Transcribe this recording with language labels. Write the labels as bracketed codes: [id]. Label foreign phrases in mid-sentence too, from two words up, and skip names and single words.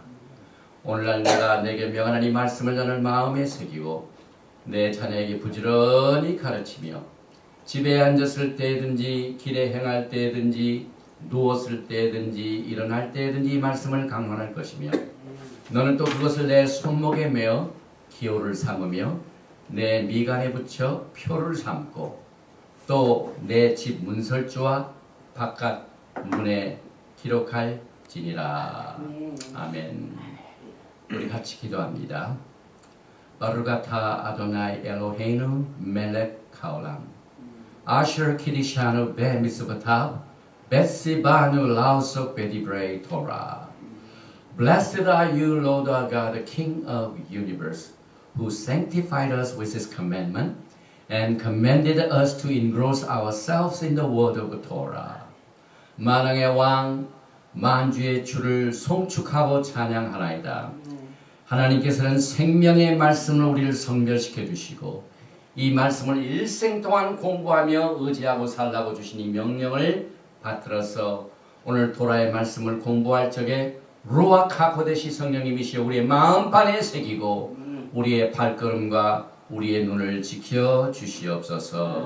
[ko] 오늘날 내가 내게 명하는 이 말씀을 너는 마음에 새기고 내 자녀에게 부지런히 가르치며 집에 앉았을 때든지 길에 행할 때든지 누웠을 때든지 일어날 때든지 이 말씀을 강론할 것이며 너는 또 그것을 내 손목에 메어 기호를 삼으며 내 미간에 붙여 표를 삼고 또 내 집 문설주와 바깥 문에 기록할지니라. 아멘. 우리 같이 기도합니다. [he] ברוך אתה אדוני אלוהינו מלך העולם אשר קדשנו במצוותיו וציוונו לעסוק בדברי תורה. [en] Blessed are you, Lord our God, the King of the universe, who sanctified us with his commandment and commanded us to engross ourselves in the word of the Torah. [ko] 만왕의 왕, 만주의 주를 송축하고 찬양하나이다. 하나님께서는 생명의 말씀을 우리를 성별시켜 주시고 이 말씀을 일생 동안 공부하며 의지하고 살라고 주신 이 명령을 받들어서 오늘 토라의 말씀을 공부할 적에 [he] רוח הקודש [ko] 성령님이시여 우리의 마음판에 새기고 우리의 발걸음과 우리의 눈을 지켜 주시옵소서.